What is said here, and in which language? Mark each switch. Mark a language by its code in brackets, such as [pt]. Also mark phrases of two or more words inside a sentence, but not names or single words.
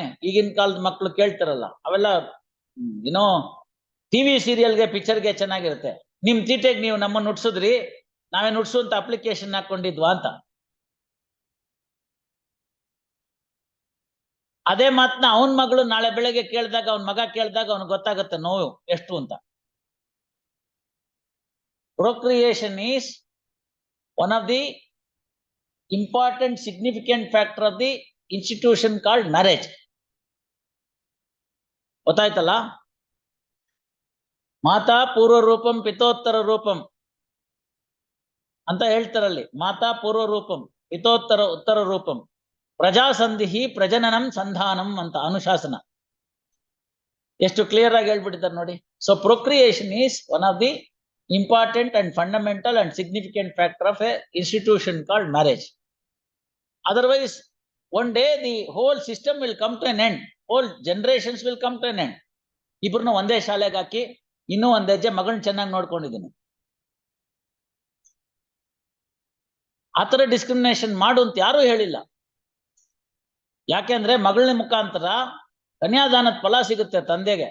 [kn] ಈಗಿನ ಕಾಲದ ಮಕ್ಳು ಕೇಳ್ತಾರಲ್ಲ, ಅವೆಲ್ಲ ಏನೋ ಟಿವಿ ಸೀರಿಯಲ್ಗೆ ಪಿಕ್ಚರ್ಗೆ ಚೆನ್ನಾಗಿರುತ್ತೆ. ನಿಮ್ ತೀಟೆಗೆ ನೀವು ನಮ್ಮನ್ನ ನುಡ್ಸುದ್ರಿ, ನಾವೇ ನುಡ್ಸುವಂತ ಅಪ್ಲಿಕೇಶನ್ ಹಾಕೊಂಡಿದ್ವಾ ಅಂತ. ಅದೇ ಮಾತನ್ನ ಅವನ್ ಮಗಳು ನಾಳೆ ಬೆಳಗ್ಗೆ ಕೇಳಿದಾಗ, ಅವನ್ ಮಗ ಕೇಳಿದಾಗ ಅವ್ನಿಗೆ ಗೊತ್ತಾಗುತ್ತೆ ನೋವು ಎಷ್ಟು ಅಂತ. [en] procreation is one of the important significant factor of the institution called marriage. [kn] ಗೊತ್ತಾಯ್ತಲ್ಲ? [sa] ಮಾತಾ ಪೂರ್ವ ರೂಪಂ ಪಿತೋತ್ತರ ರೂಪಂ [kn] ಅಂತ ಹೇಳ್ತಾರಲ್ಲಿ. [sa] ಮಾತಾ ಪೂರ್ವ ರೂಪಂ ಪಿತೋತ್ತರ ಉತ್ತರ ರೂಪಂ ಪ್ರಜಾಸಂಧಿ ಪ್ರಜನನಂ ಸಂಧಾನಂ ಅಂತ ಅನುಶಾಸನ. [kn] ಎಷ್ಟು ಕ್ಲಿಯರ್ ಆಗಿ ಹೇಳ್ಬಿಟ್ಟಿದ್ದಾರೆ ನೋಡಿ. [en] so procreation is one of the important and fundamental and significant factor of a institution called marriage. Otherwise, one day the whole system will come to an end. Whole generations will come to an end. [kn] ಇಬ್ರನ್ನ ಒಂದೇ ಶಾಲೆಗೆ ಹಾಕಿ ಇನ್ನೂ ಒಂದ್ ಹೆಜ್ಜೆ ಮಗಳನ್ನ ಚೆನ್ನಾಗಿ ನೋಡ್ಕೊಂಡಿದ್ದೀನಿ. ಆತರ ಡಿಸ್ಕ್ರಿಮಿನೇಷನ್ ಮಾಡು ಅಂತ ಯಾರು ಹೇಳಿಲ್ಲ. ಯಾಕೆಂದ್ರೆ ಮಗಳನ ಮುಖಾಂತರ ಕನ್ಯಾದಾನದ ಫಲ ಸಿಗುತ್ತೆ ತಂದೆಗೆ.